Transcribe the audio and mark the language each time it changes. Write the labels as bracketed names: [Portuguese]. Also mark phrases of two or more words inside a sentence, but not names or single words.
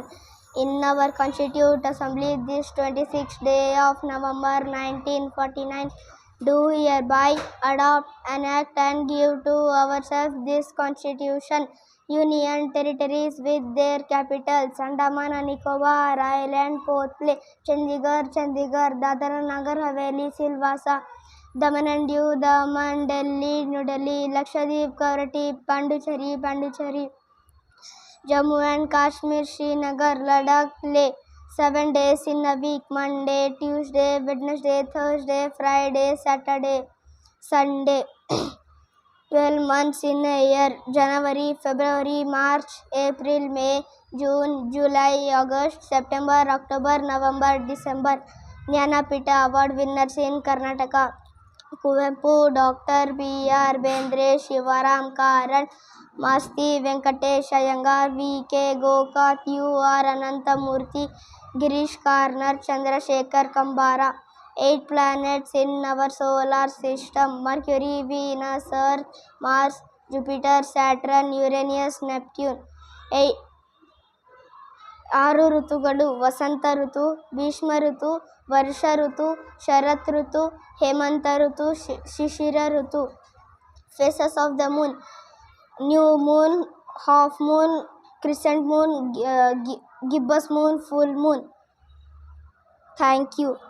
[English] In our Constituent Assembly, this 26th day of November 1949, do hereby adopt, enact, and give to ourselves this Constitution. Union territories with their capitals: Andaman and Nicobar Island, Port Blair, Chandigarh, Dadra Nagar Haveli, Silvassa, Daman and Diu, Daman, Delhi, New Delhi, Lakshadweep, Karateep, Pondicherry, Jammu and Kashmir, Srinagar, Ladakh, Leh. 7 days in a week: Monday, Tuesday, Wednesday, Thursday, Friday, Saturday, Sunday. 12 months in a year: January, February, March, April, May, June, July, August, September, October, November, December. Jnanapita Award winners in Karnataka: Kuvempu, Dr. B.R. Bendre, Shivaram Karan, Masti Venkatesh Iyengar, V.K. Gokath, U.R. Anantamurthy, Girish Karnar, Chandrasekhar Kambara. 8 planets in our solar system: Mercury, Venus, Earth, Mars, Jupiter, Saturn, Uranus, Neptune. [Kannada] 6 ಋತುಗಳು: ವಸಂತ ಋತು, ಭೀಷ್ಮ ಋತು, ವರ್ಷ ಋತು, ಶರತ್ ಋತು, ಹೇಮಂತ ಋತು, ಶಿಶಿರ ಋತು. [English] Phases of the moon: new moon, half moon, crescent moon, gibbous moon, full moon. Thank you.